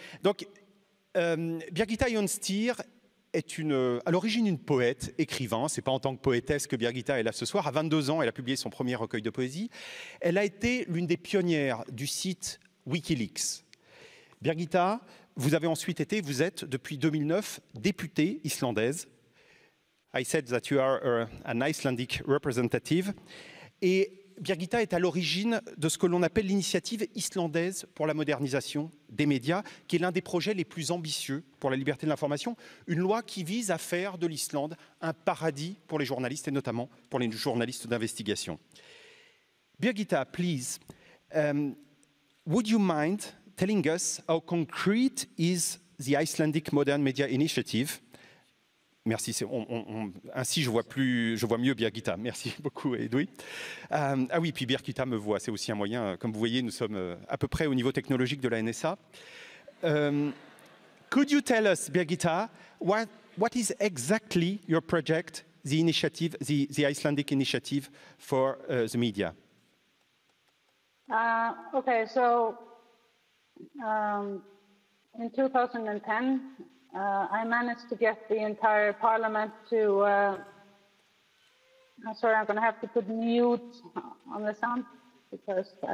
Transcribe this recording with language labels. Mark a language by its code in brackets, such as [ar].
[fr] Donc, Birgitta Jønsstier est à l'origine une poète, écrivain. Ce n'est pas en tant que poétesse que Birgitta est là ce soir. À 22 ans, elle a publié son premier recueil de poésie. Elle a été l'une des pionnières du site Wikileaks. Birgitta, vous êtes depuis 2009 députée islandaise. [en] I said that you are an Icelandic representative. [fr] Et Birgitta est à l'origine de ce que l'on appelle l'initiative islandaise pour la modernisation des médias, qui est l'un des projets les plus ambitieux pour la liberté de l'information, une loi qui vise à faire de l'Islande un paradis pour les journalistes et notamment pour les journalistes d'investigation. [en] Birgitta, please, would you mind telling us how concrete is the Icelandic Modern Media Initiative? [fr] Merci, ainsi je vois mieux Birgitta. Merci beaucoup, Edoui. Ah oui, puis Birgitta me voit, c'est aussi un moyen. Comme vous voyez, nous sommes à peu près au niveau technologique de la NSA. [en] Could you tell us, Birgitta, what is exactly your project, the initiative, the Icelandic initiative for the media? Okay, so in 2010, I managed to get the entire parliament to, sorry, I'm going to have to put mute on the sound because